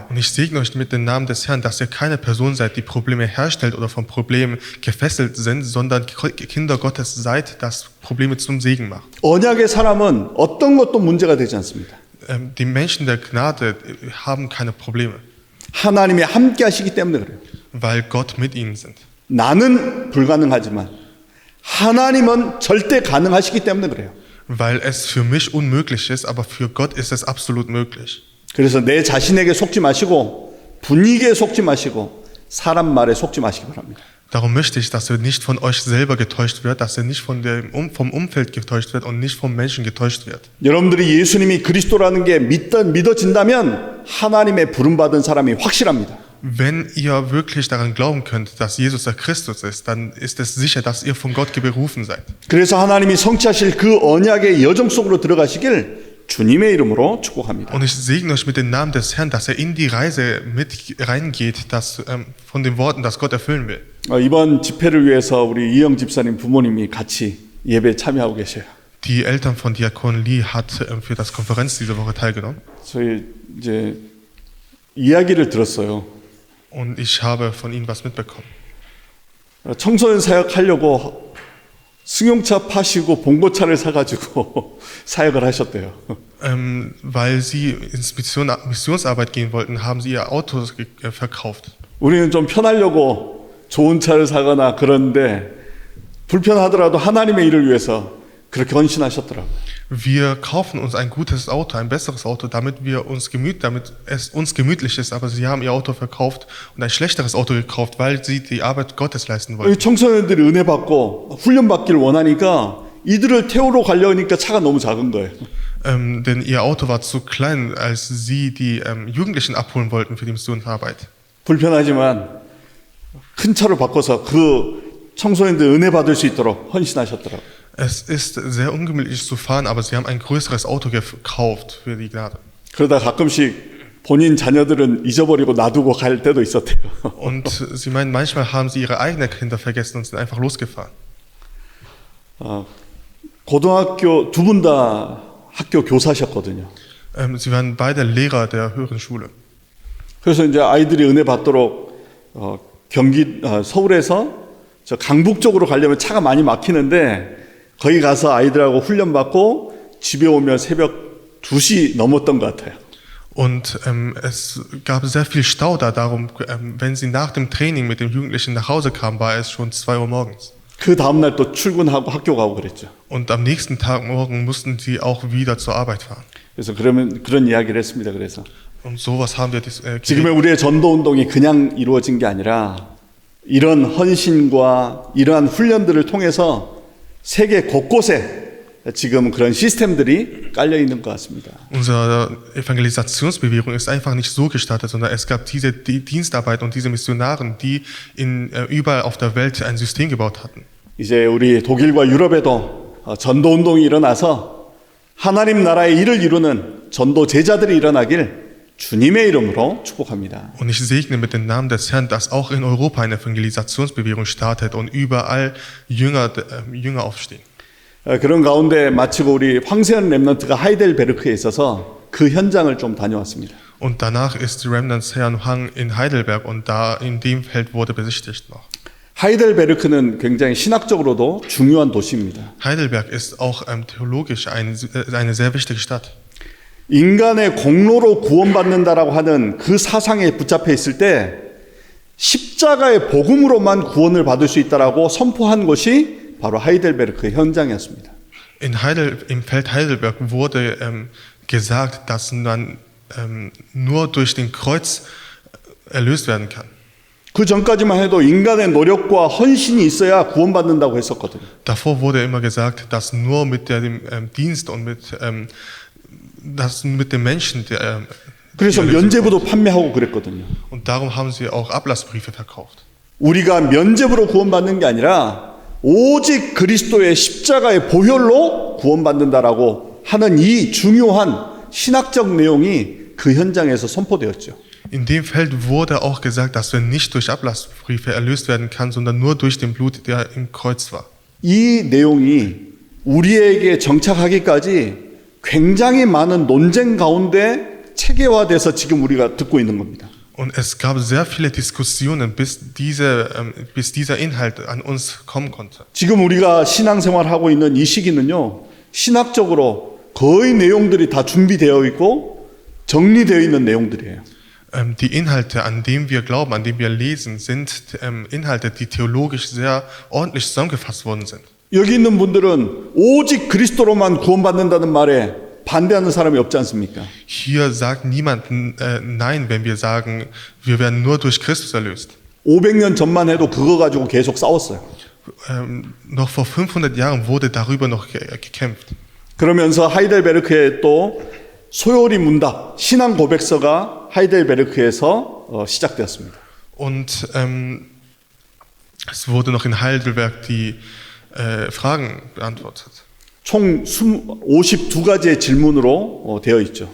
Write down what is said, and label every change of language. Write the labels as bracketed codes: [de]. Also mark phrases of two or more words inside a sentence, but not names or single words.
[de] Und ich segne euch mit dem Namen des Herrn, dass ihr keine Person seid, die Probleme herstellt oder von Problemen gefesselt sind, sondern Kinder Gottes seid, das Probleme zum Segen macht. [ko] 언약의 사람은 어떤 것도 문제가 되지 않습니다. [de] Die Menschen der Gnade haben keine Probleme, [ko] 하나님이 함께 하시기 때문에 그래요. [de] weil Gott mit ihnen sind. [ko] 나는 불가능하지만 하나님은 절대 가능하시기 때문에 그래요. [de] Weil es für mich unmöglich ist, aber für Gott ist es absolut möglich. [ko] 그래서 내 자신에게 속지 마시고 분위기에 속지 마시고 사람 말에 속지 마시기 바랍니다. [de] Darum möchte ich, dass ihr nicht von euch selber getäuscht wird, dass ihr nicht vom Umfeld getäuscht wird und nicht vom Menschen getäuscht wird. [ko] 여러분들이 예수님이 그리스도라는 게 믿어진다면 하나님의 부름받은 사람이 확실합니다. [de] Wenn ihr wirklich daran glauben könnt, dass Jesus der Christus ist, dann ist es sicher, dass ihr von Gott berufen seid. [ko] 그래서 하나님이 성취하실 그 언약의 여정 속으로 들어가시길 주님의 이름으로 축복합니다. [de] Und ich segne euch mit dem Namen des Herrn, dass er in die Reise mit reingeht, dass, von den Worten, dass Gott erfüllen will. [ko] 이번 집회를 위해서 우리 이영 집사님 부모님이 같이 예배에 참여하고 계셔요. [de] Die Eltern von Diakon Lee hat für das Konferenz diese Woche teilgenommen. [ko] 저희 이제 이야기를 들었어요. [de] Und ich habe von ihnen was mitbekommen. [ko] 청소년 사역하려고 승용차 파시고 봉고차를 사가지고 사역을 하셨대요. [de] Weil sie ins Missionsarbeit gehen wollten, haben sie ihr Auto verkauft. [ko] 우리는 좀 편하려고 좋은 차를 사거나 그런데 불편하더라도 하나님의 일을 위해서 그렇게 헌신하셨더라고요. [de] Wir kaufen uns ein gutes Auto, ein besseres Auto, damit es uns gemütlich ist, aber sie haben ihr Auto verkauft und ein schlechteres Auto gekauft, weil sie die Arbeit Gottes leisten wollten. [ko] 청소년들이 은혜 받고 훈련 받기를 원하니까 이들을 태우러 가려니까 차가 너무 작은 거예요. [de] Denn ihr Auto war zu klein, als sie die Jugendlichen abholen wollten für die Missionsarbeit. [ko] 불편하지만 큰 차로 바꿔서 그 청소년들 은혜 받을 수 있도록 헌신하셨더라고요. [de] Es ist sehr ungemütlich zu fahren, aber sie haben ein größeres Auto gekauft für die Gnade. [ko] 그러다 가끔씩 본인 자녀들은 잊어버리고 놔두고 갈 때도 있었대요. [de] Und sie meinen, manchmal haben sie ihre eigenen Kinder vergessen und sind einfach losgefahren. [ko] 고등학교 두 분 다 학교 교사셨거든요. [de] Sie waren beide Lehrer der höheren Schule. [ko] 그래서 이제 아이들이 은혜 받도록 서울에서 저 강북 쪽으로 가려면 차가 많이 막히는데 거기 가서 아이들하고 훈련 받고 집에 오면 새벽 2시 넘었던 것 같아요. [de] Und es gab sehr viel Stau da. Darum, wenn sie nach dem Training mit dem Jugendlichen nach Hause kamen, war es schon 2 Uhr morgens. [ko] 그 다음날 또 출근하고 학교 가고 그랬죠. [de] Und am nächsten Tag morgen mussten sie auch wieder zur Arbeit fahren. [ko] 그래서 그러면 그런 이야기를 했습니다. 그래서 [de] Und sowas haben wir [ko] 지금의 우리의 전도 운동이 그냥 이루어진 게 아니라 이런 헌신과 이러한 훈련들을 통해서 세계 곳곳에 지금 그런 시스템들이 깔려 있는 것 같습니다. [de] Unsere Evangelisationsbewegung ist einfach nicht so gestartet, sondern es gab diese Dienstarbeit und diese Missionaren, die überall auf der Welt ein System gebaut hatten. [ko] 이제 우리 독일과 유럽에도 전도 운동이 일어나서 하나님 나라의 일을 이루는 전도 제자들이 일어나길 주님의 이름으로 축복합니다. [de] Und ich segne mit dem Namen des Herrn, dass auch in Europa eine Evangelisationsbewegung startet und überall Jünger aufstehen. [ko] 그런 가운데 마치고 우리 황세현 렘넌트가 하이델베르크에 있어서 그 현장을 좀 다녀왔습니다. [de] Und danach ist Remnants Herrn Hang in Heidelberg und da in dem Feld wurde besichtigt noch. [ko] 하이델베르크는 굉장히 신학적으로도 중요한 도시입니다. [de] Heidelberg ist auch theologisch eine sehr wichtige Stadt. [ko] 인간의 공로로 구원받는다라고 하는 그 사상에 붙잡혀 있을 때 십자가의 복음으로만 구원을 받을 수 있다라고 선포한 것이 바로 하이델베르크 현장이었습니다. [de] Im Feld Heidelberg wurde gesagt, dass man nur durch den Kreuz erlöst werden kann. [ko] 그 전까지만 해도 인간의 노력과 헌신이 있어야 구원받는다고 했었거든요. [de] Davor wurde immer gesagt, dass nur mit dem Dienst und mit dem Menschen [ko] 그래서 면죄부도 판매하고 그랬거든요. [de] und darum haben sie auch Ablassbriefe verkauft. [ko] 우리가 면죄부로 구원받는 게 아니라 오직 그리스도의 십자가의 보혈로 구원받는다라고 하는 이 중요한 신학적 내용이 그 현장에서 선포되었죠. [de] In dem Feld wurde auch gesagt, dass wir nicht durch Ablassbriefe erlöst werden kann, sondern nur durch den Blut, der im Kreuz war. [ko] 이 내용이 우리에게 정착하기까지 굉장히 많은 논쟁 가운데 체계화돼서 지금 우리가 듣고 있는 겁니다. [de] Und es gab sehr viele Diskussionen, bis dieser Inhalt an uns kommen konnte. [ko] 지금 우리가 신앙생활하고 있는 이 시기는요, 신학적으로 거의 내용들이 다 준비되어 있고 정리되어 있는 내용들이에요. [de] Die Inhalte, an denen wir glauben, an denen wir lesen, sind Inhalte, die theologisch sehr ordentlich zusammengefasst worden sind. [ko] 여기 있는 분들은 오직 그리스도로만 구원받는다는 말에 반대하는 사람이 없지 않습니까? [de] Hier sagt niemand Nein, wenn wir sagen, wir werden nur durch Christus erlöst. [ko] 500년 전만 해도 그거 가지고 계속 싸웠어요. [de] Noch vor 500 Jahren wurde darüber noch gekämpft. [ko] 그러면서 하이델베르크에 또 소요리 문답, 신앙 고백서가 하이델베르크에서 시작되었습니다. [de] Und es wurde noch in Heidelberg die Fragen beantwortet. [ko] 총 52가지의 질문으로 되어 있죠.